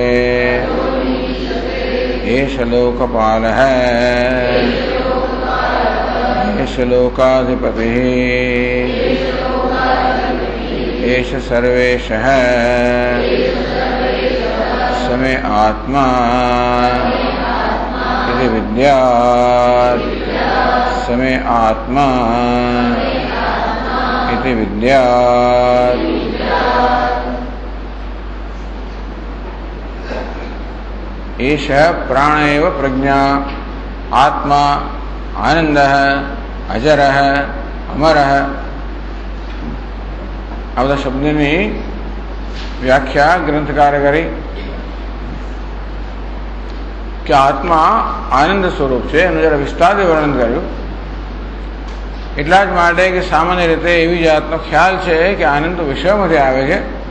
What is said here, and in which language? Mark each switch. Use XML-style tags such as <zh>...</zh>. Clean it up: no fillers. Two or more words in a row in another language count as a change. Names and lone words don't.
<sa>एष लोकपालः एष लोकाधिपतिः एष सर्वेशः समे आत्मा इति विद्यात् समे आत्मा इति विद्यात्। एषः प्राण एव प्रज्ञा आत्मा आनंदः अजरः अमरः</sa> <gu>આ બધા શબ્દની વ્યાખ્યા ગ્રંથકારે કરી કે આત્મા આનંદ સ્વરૂપ છે. એનું જરા વિસ્તારથી વર્ણન કર્યું. એટલા જ માટે કે સામાન્ય રીતે એવી જાતનો ખ્યાલ છે કે આનંદ તો વિષયમાંથી આવે છે.</gu>